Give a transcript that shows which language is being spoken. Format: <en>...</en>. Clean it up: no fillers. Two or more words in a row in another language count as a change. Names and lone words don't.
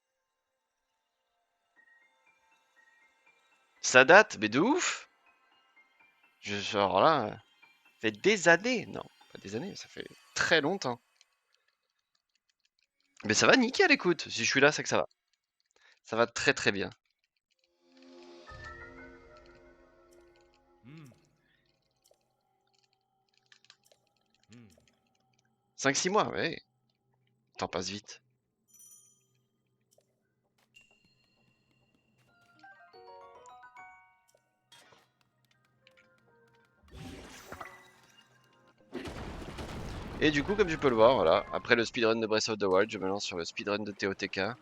<fr>Ça date, mais de ouf! Alors là, ça fait des années. Non, pas des années, ça fait très longtemps. Mais ça va nickel, écoute. Si je suis là, c'est que ça va. Ça va très très bien. うん。うん。 5-6 mois, ouais. Le temps passe vite. Et du coup, comme tu peux le voir, voilà, après le speedrun de Breath of the Wild, je me lance sur le speedrun de TOTK.</fr>